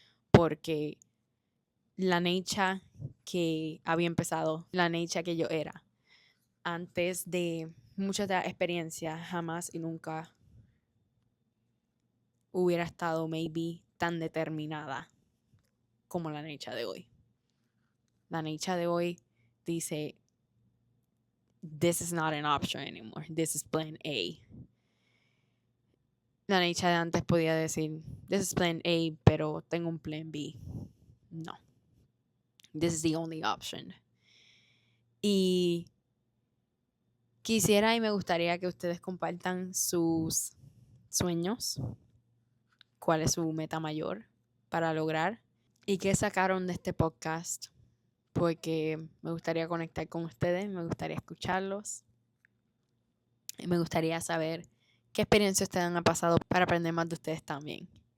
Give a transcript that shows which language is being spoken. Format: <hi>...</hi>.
<es>Porque la Neisha que había empezado, la Neisha que yo era, antes de muchas de las experiencias, jamás y nunca hubiera estado maybe tan determinada como la Neisha de hoy. La Neisha de hoy dice,</es> <en>this is not an option anymore, this is plan A.</en> <es>La Neisha de antes podía decir,</es> <en>this is plan A,</en> <es>pero tengo un plan B. No.</es> <en>This is the only option.</en> <es>Y quisiera y me gustaría que ustedes compartan sus sueños, cuál es su meta mayor para lograr y qué sacaron de este podcast, porque me gustaría conectar con ustedes, me gustaría escucharlos y me gustaría saber qué experiencia ustedes han pasado para aprender más de ustedes también.</es>